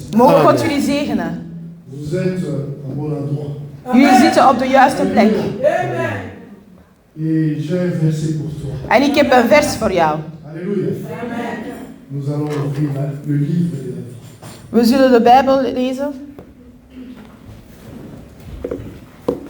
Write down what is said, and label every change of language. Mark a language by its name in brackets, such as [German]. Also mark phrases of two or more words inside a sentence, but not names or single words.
[Dutch] Mogen God jullie zegenen. [French] Vous êtes au bon endroit. [Dutch] Jullie zitten op de juiste plek. [French] Et j'ai un verset pour toi. [Dutch] En ik heb een vers voor jou. [French] Alléluia. Nous allons ouvrir le livre de la vie. [Dutch] We zullen de Bijbel lezen.